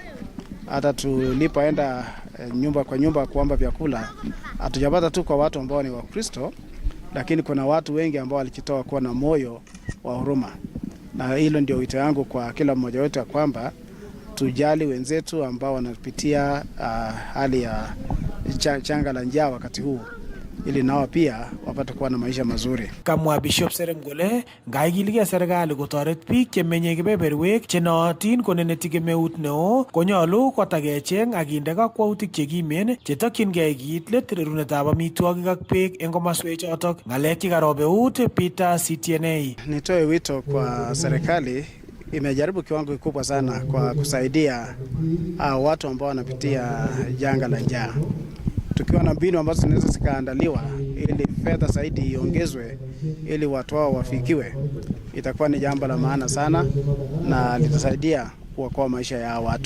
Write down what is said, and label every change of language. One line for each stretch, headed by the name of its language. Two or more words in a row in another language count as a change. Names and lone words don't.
Swahili: Hata tulipoenda nyumba kwa nyumba kuomba vyakula, hatujapata tu kwa watu ambao ni Wakristo, lakini kuna watu wengi ambao walijitoa kuwa na moyo wa huruma. Na hilo ndio wito wangu kwa kila mmoja wetu, kwamba tujali wenzetu ambao wanapitia hali ya changa la njaa wakati huu, ili nao pia wapate kuwa na maisha mazuri.
Kalenjin: Kamwa Bishop Serem kole ngaigilige serikali kotoret biik chemenye kebeberwek chenootin koneneti kemeut neo konyolu kotakecheng ak kinde kakwautik chekimen chetokyingei kiit let rerunetab amitwogik ak beek eng komoswek chotok. Ng'alek chekarobe eut Peter CTNA.
Swahili: Nitoe wito kwa serikali, imejaribu kiwango kikubwa sana kwa kusaidia watu ambao wanapitia janga la njaa. Tukiwa na mbinu ambazo zinaweza zikaandaliwa ili fedha zaidi iongezwe ili watu wao wafikiwe, itakuwa ni jambo la maana sana na litasaidia kuokoa maisha ya watu.